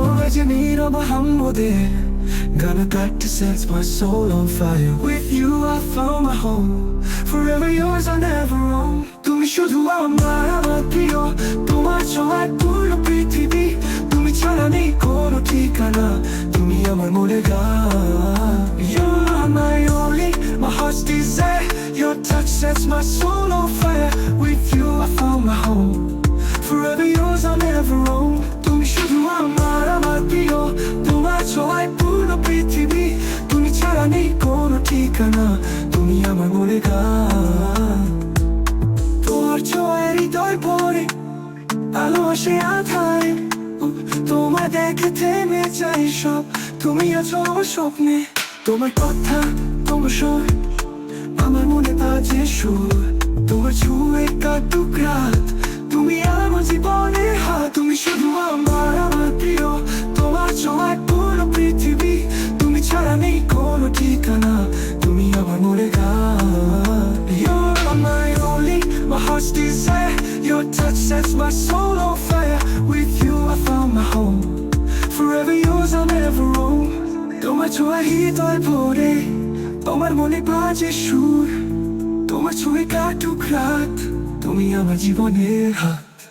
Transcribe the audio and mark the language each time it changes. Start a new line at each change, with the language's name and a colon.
Bangla: যে নীরব আমাদের
English: gonna got to set my soul on fire. With you I found my home, forever yours, I'll never roam.
Bangla: তুমি শুধু আমার প্রিয়, তোমার ছোঁয়ায় পূর্ণ পৃথিবী। তুমি ছাড়া নেই কোনো ঠিকানা, তুমি আমার মনের গান।
English: You're my only, my heart's desire. Your touch sets my soul on fire. With you I found my home, forever yours, I'll never roam.
Bangla: তুমি শুধু আমার প্রিয়, তোমার ছোঁয়ায় পূর্ণ পৃথিবী। তুমি ছাড়া নেই কোনো ঠিকানা, তুমি আমার মনের গান। তোমার ছোঁয়ায় হৃদয় ভরে আলো আসে আধারে। তোমায় দেখে থেমে যায় সব, তুমি আছো আমার স্বপ্নে। তোমার কথা, তোমার স্বর, আমার মনে বাজে সুর, তোমার ছুঁয়ে কাটুক রাত। তুমি আমার জীবনের হাত, তুমি শুধু আমার প্রিয়। তোমার ছোঁয়ায় পুরো পৃথিবী, তুমি ছাড়া নেই কোনো ঠিকানা, তুমি আমার মনে গান।
English: You're my only, my heart's desire. Your touch sets my soul on fire. With you I found my home, forever yours I'll never roam.
Bangla: তোমার ছোঁয়ায় হৃদয় ভরে, তোমার মনে বাজে সুর, তোমার ছুঁয়ে কাটুক রাত, তুমি আমার জীবনের হাত।